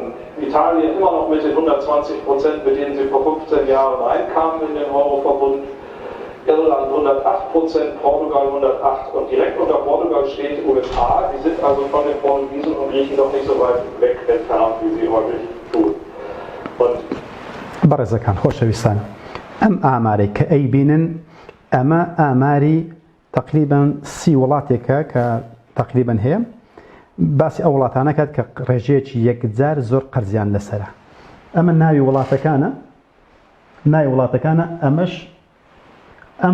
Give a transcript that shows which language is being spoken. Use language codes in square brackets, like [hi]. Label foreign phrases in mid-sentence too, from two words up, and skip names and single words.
[de] Italien immer noch mit den 120%, mit denen sie vor 15 Jahren reinkamen in den Euroverbund. Irland 108%, Portugal 108% und direkt unter Portugal steht USA. Die sind also von den Portugiesen und Griechen doch nicht so weit weg entfernt, wie sie häufig tun. [ckb] بەڕێزەکان خۆشەویستان ئەم ئامارەی کە ئەیبینن ئەمە ئاماری تقریبا 30 وڵاتێکە کە تقریبا هەیە باسی ئەو وڵاتانەکات کە ڕێژەیەکی یەکجار زۆر قەرزیان لەسەرە ئەمە ناوی وڵاتەکانە ئەمەش ئەم